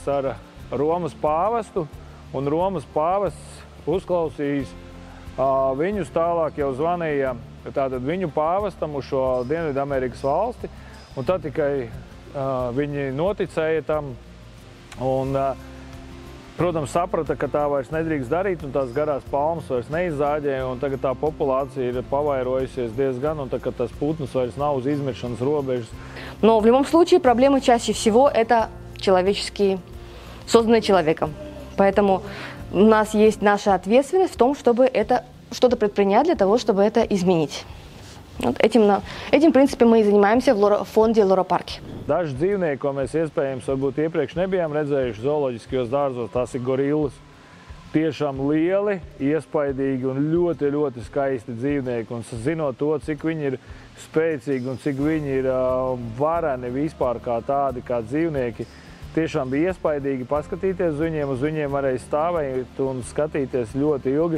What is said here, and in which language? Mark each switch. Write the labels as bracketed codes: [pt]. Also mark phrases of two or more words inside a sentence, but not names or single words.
[lv] ar Romas pāvestu, un Romas pāvests uzklausījis viņus, tālāk jau zvanīja tātad viņu pāvestam uz šo Dienvidamerikas valsti, un tad tikai viņi noticēja tam un, protams, saprata, ka tā vairs nedrīkst darīt, un tās garās palmas vairs neizzāģē, un tagad tā populācija ir pavairojusies diezgan, un tagad tas putns vairs nav uz izmiršanas robežas. [ru] Но в любом случае проблемы чаще всего это человеческие, созданные человеком. Поэтому у нас есть наша ответственность в том, чтобы это что-то предпринять для того, чтобы это изменить. Вот этим принципом мы и занимаемся в фонде Лоропарки. [lv] Daži dzīvnieki, ko mēs iespējams varbūt iepriekš nebijām redzējuši zooloģiskajos dārzos, tās ir gorillas. Tiešām lieli, iespaidīgi un ļoti, ļoti skaisti dzīvnieki. Un zinot to, cik viņi ir spēcīgi un cik viņi ir vareni vispār kā tādi, kā dzīvnieki, tiešām bija iespaidīgi paskatīties uz viņiem varēja stāvēt un skatīties ļoti ilgi.